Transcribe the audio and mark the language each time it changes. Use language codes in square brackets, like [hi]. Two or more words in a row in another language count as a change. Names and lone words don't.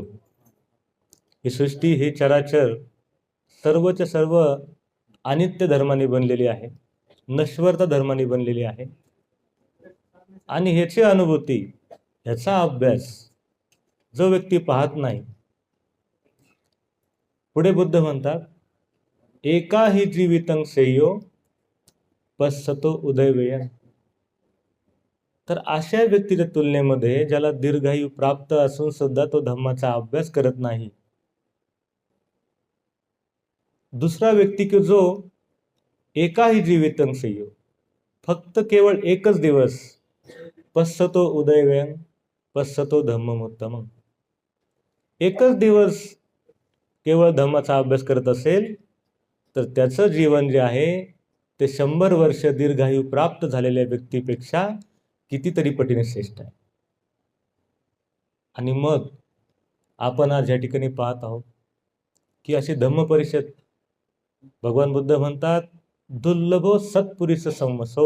[mr] ही सृष्टी, ही चराचर सर्वच्या सर्व अनित्य धर्माने बनलेली आहे, नश्वरता धर्माने बनलेली आहे. आणि ह्याची अनुभूती, ह्याचा अभ्यास जो व्यक्ती पाहत नाही, पुढे बुद्ध म्हणतात, [pi] एकाही जीवितं श्रेयो पश्यतो उदयव्ययं. [mr] तर अशा व्यक्तीच्या तुलनेमध्ये, ज्याला दीर्घायू प्राप्त असून सुद्धा तो धम्माचा अभ्यास करत नाही, दुसरा व्यक्ती की जो [pi] एकाही जीवितं श्रेयो, [mr] फक्त केवळ एकच दिवस, [pi] पश्यतो उदयव्ययं पश्यतो धम्ममुत्तमं, [mr] एकच दिवस केवळ धम्माचा अभ्यास करत असेल, तर त्याचं जीवन जे आहे ते 100 वर्ष दीर्घायू प्राप्त झालेल्या व्यक्तीपेक्षा कितीतरी पटीने श्रेष्ठ आहे. आणि मग आपण आज या ठिकाणी पाहत आहोत की अशी धम्म परिषद, भगवान बुद्ध म्हणतात, [pi] दुर्लभो सत्पुरुष संवसो.